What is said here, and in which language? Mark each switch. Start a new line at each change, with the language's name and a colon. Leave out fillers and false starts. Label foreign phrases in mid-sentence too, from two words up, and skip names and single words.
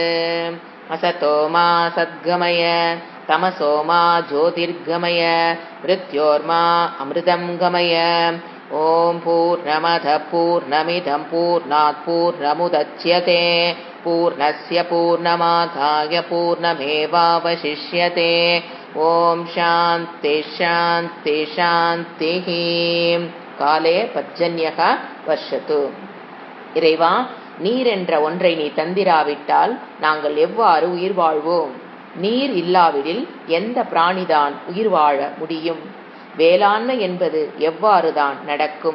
Sanskrit: असतो मा सद्गमय तमसो मा ज्योतिर्गमय मृत्योर्मा अमृतं गमय. ॐ पूर्णमदः पूर्णमिदं पूर्णात् पूर्णमुदच्यते पूर्णस्य पूर्णमादाय पूर्णमेवावशिष्यते. ॐ शान्ति शान्ति शान्तिः. काले पर्जन्यक वर्षतु.
Tamil: இறைவா, நீர் என்ற ஒன்றை நீ தந்திராவிட்டால் நாங்கள் எவ்வாறு உயிர் வாழ்வோம்? நீர் இல்லாவிடில் எந்த பிராணிதான் உயிர் வாழ முடியும்? வேளாண்மை என்பது எவ்வாறுதான் நடக்கும்?